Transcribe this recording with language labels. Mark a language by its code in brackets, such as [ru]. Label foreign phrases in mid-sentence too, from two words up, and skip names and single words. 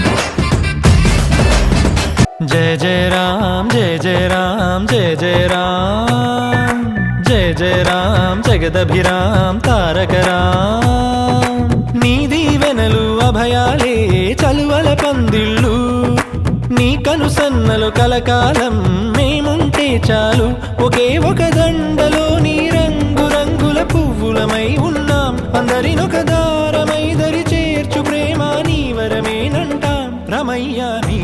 [sa] जय जय राम जय जय राम जय जय राम జయ [te] రామ్ జగదభిరామ్ తారక రామ్ నీ దీవెనలు అభయాలే చలువల పందిళ్ళు నీ కనుసన్నలు కలకాలం మేముంటే చాలు ఒకే ఒక దండలో నీ రంగు రంగుల పువ్వులమై ఉన్నాం అందరినొక దారమై దరి చేర్చు ప్రేమ నీ వరమేనంటాం రమయ్య